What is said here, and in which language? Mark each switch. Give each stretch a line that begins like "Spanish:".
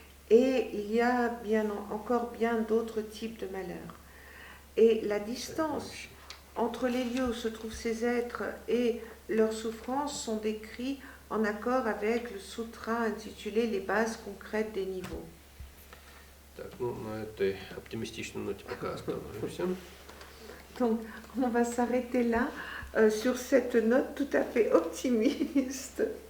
French: Et il y a encore bien d'autres types de malheurs. Et la distance entre les lieux où se trouvent ces êtres et leurs souffrances sont décrits en accord avec le sutra intitulé Les bases concrètes des niveaux.
Russian: Так, ну, на этой оптимистичной ноте пока остановимся.
French: Donc, on va s'arrêter là, sur cette note tout à fait optimiste.